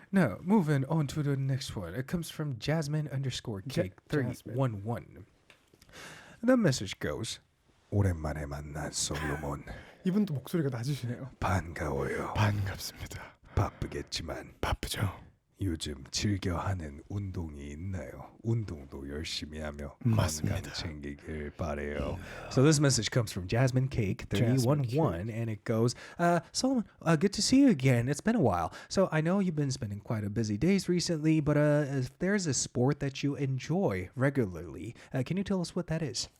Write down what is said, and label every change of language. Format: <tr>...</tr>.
<en>Now, moving on to the next one. It comes from Jasmine_Cake311. The message goes,</en> <ko>오랜만에 만난 솔로몬. 이분도 목소리가 낮으시네요. 반가워요. 반갑습니다. 바쁘겠지만 바쁘죠. 요즘 즐겨 하는 운동이 있나요? 운동도 열심히 하며 맞습니다. 건강 챙기길 바래요.</ko> <en>So this message comes from Jasmine Cake 311 and it goes, Solomon, good to see you again. It's been a while. So I know you've been spending quite a busy days recently, but if there's a sport that you enjoy regularly, can you tell us what that is?</en>